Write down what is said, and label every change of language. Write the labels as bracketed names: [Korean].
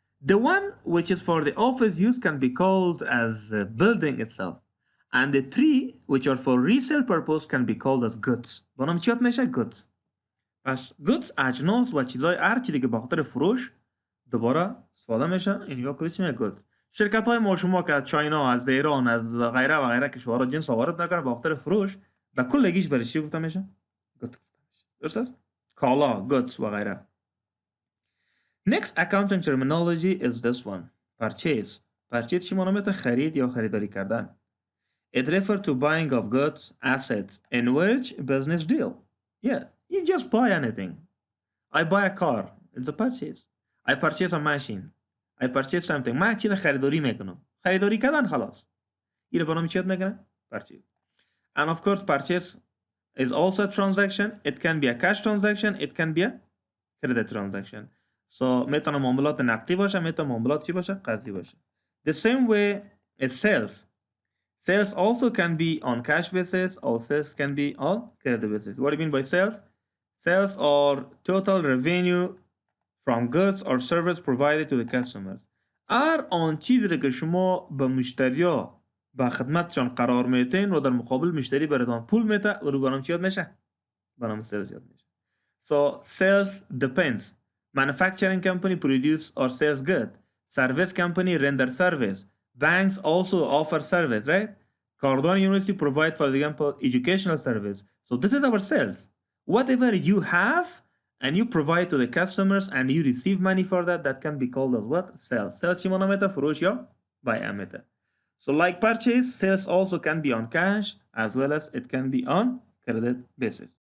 [English] The one which is for the office use can be called as the building itself, and the 3 which are for resale purpose can be called as goods. [Persian] بنام چیات میشه؟ goods. پس goods اجناس و چیزای هر چیزی که به خاطر فروش دوباره استفاده میشه اینجا کلیش میگه goods. شرکت های ما شما که از چاینا، از ایران، از غیره و غیره کشورها جنس وارد نکنه به خاطر فروش، به کلگیش برای چی گفته میشه؟ goods. درست است؟ کالا، goods و غیره. [English] Next accounting terminology is this one. Purchase. [Persian] Purchase چی معنی میده؟ خرید یا خریداری کردن. [English] It refers to buying of goods, assets in which business deal. Yeah, you just buy anything. I buy a car. It's a purchase. I purchase a machine. I purchase something. [Persian] من چیز خریداری میکنم. خریداری کردن خلاص. این رو برام چیت میکنه؟ Purchase. [English] And of course purchase is also a transaction. It can be a cash transaction. It can be a credit transaction. [Persian] So میتونه معاملات نقدی باشه، میتونه معاملات چی باشه؟ قرضی باشه. [English] The same way it sales. Sales also can be on cash basis or sales can be on credit basis. What do you mean by sales? Sales are total revenue from goods or service provided to the customers. [Persian] آن چیزی که شما به مشتریا به خدمتشان قرار میتین و در مقابل مشتری براتون پول میده و رو برام چیاد میشه؟ برام sales یاد میشه. [English] So sales depends. Manufacturing company produce or sells good. Service company render service. Banks also offer service, right? Cardone University provide, for example, educational service. So this is our sales. Whatever you have and you provide to the customers and you receive money for that, that can be called as what? Sales. [Persian] Sales چی معنی میده؟ فروش یا بایع میده. [English] So like purchase, sales also can be on cash as well as it can be on credit basis.